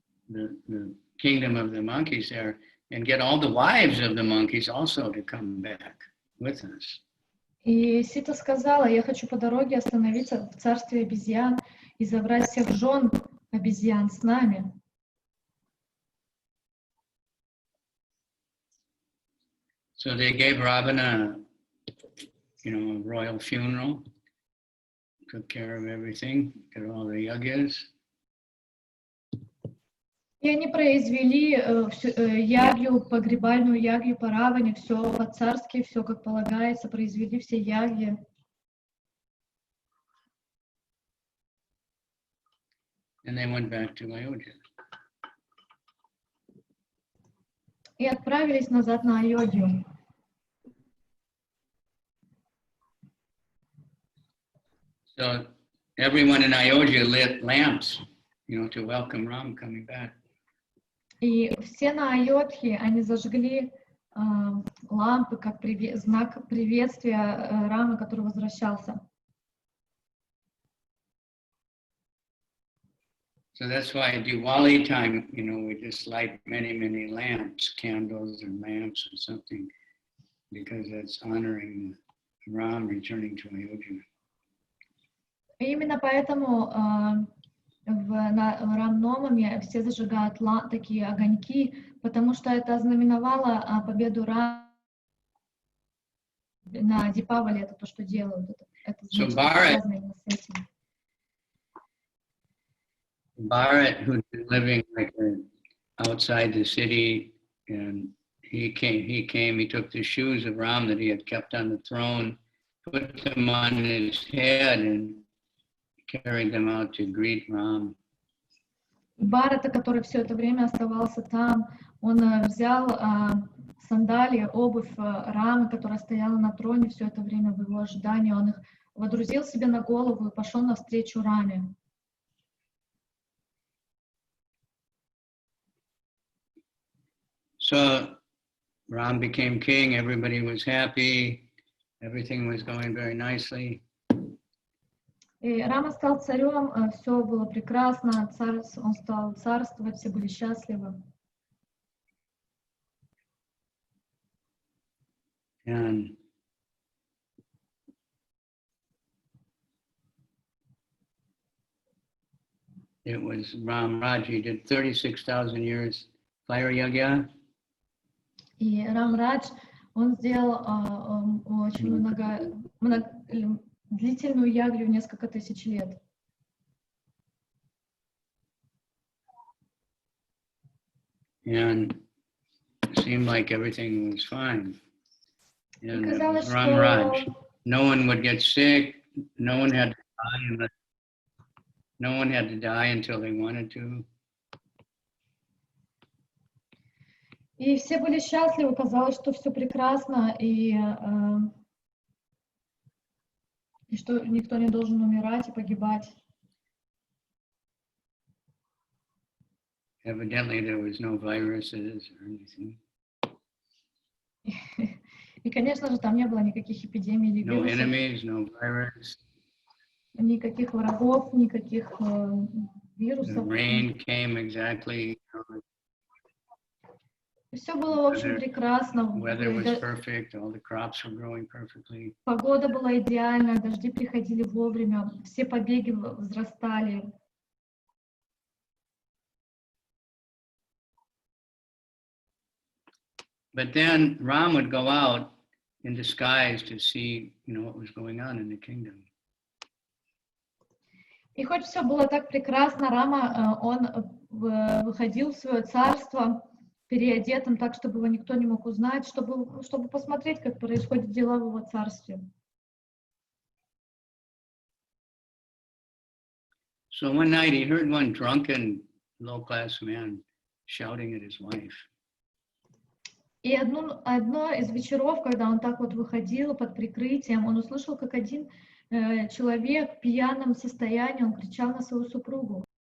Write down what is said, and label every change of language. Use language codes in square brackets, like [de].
[en] The kingdom of the monkeys there, and get all the wives of the monkeys also to come back with us. [ru] И Сита сказала: я хочу по дороге остановиться в царстве обезьян и забрать всех жен обезьян с нами. [en] So they gave Ravana, a royal funeral, took care of everything, did all the yagyas. [ru] И они произвели ягью, погребальную ягью по Раване, все по-царски, все как полагается, произвели все ягьи. [en] And they went back to Ayodhya. [ru] и отправились назад на Айодхью. [en] So everyone in Ayodhya lit lamps, to welcome Ram coming back. [ru] И все на Айодхе, они зажгли лампы как знак приветствия Рамы, который возвращался. [en] So that's why at Diwali time, we just light many, many lamps, candles or lamps or something, because that's honoring Ram returning to Ayodhya. [ru] И именно поэтому в Рам-Навами все зажигают такие огоньки, потому что это ознаменовало победу Рамы на Дипавали, это то, что делают. Это значит, связано именно с этим. [en] Bharat, who'd been living outside the city, and he took the shoes of Ram that he had kept on the throne, put them on his head, and carried them out to greet Ram. [ru] Бхарата, который все это время оставался там, он взял сандалии, обувь Рамы, которая стояла на троне все это время в его ожидании, он их водрузил себе на голову и пошел навстречу Раме. [en] So Ram became king, everybody was happy, everything was going very nicely. [ru] И Рама стал царем, все было прекрасно, он стал царствовать, все были счастливы. [en] And it was Ram Raj, he did 36,000 years fire yagya. [ru] И Ram-Радж, он сделал очень длительную ягью несколько тысяч лет. [en] And it seemed like everything was fine. And it [ru] казалось, [en] was Ram Raj. No one would get sick, no one had to die until they wanted to. [ru] И все были счастливы, казалось, что все прекрасно, и что никто не должен умирать и погибать. [en] Evidently there was no viruses or anything. [ru] И, конечно же, там не было никаких эпидемий или [en] No [ru] вирусов, [en] enemies, no virus. [ru] никаких врагов, никаких [en] The [ru] вирусов. [en] rain came exactly. [ru] Все было, в общем, прекрасно. [en] Weather was perfect. All the crops were growing perfectly. [ru] Погода была идеальная, дожди приходили вовремя, все побеги взрастали. [en] But then Ram would go out in disguise to see, what was going on in the kingdom. [ru] И хоть все было так прекрасно, Рама, он выходил в свое царство переодетым так, чтобы его никто не мог узнать, чтобы посмотреть, как происходят дела в его царстве. [en] So one night he heard one drunken, low-class man shouting at his wife. [ru] И одно из вечеров, когда он так вот выходил под прикрытием, он услышал, как один человек в пьяном состоянии, он кричал на свою супругу.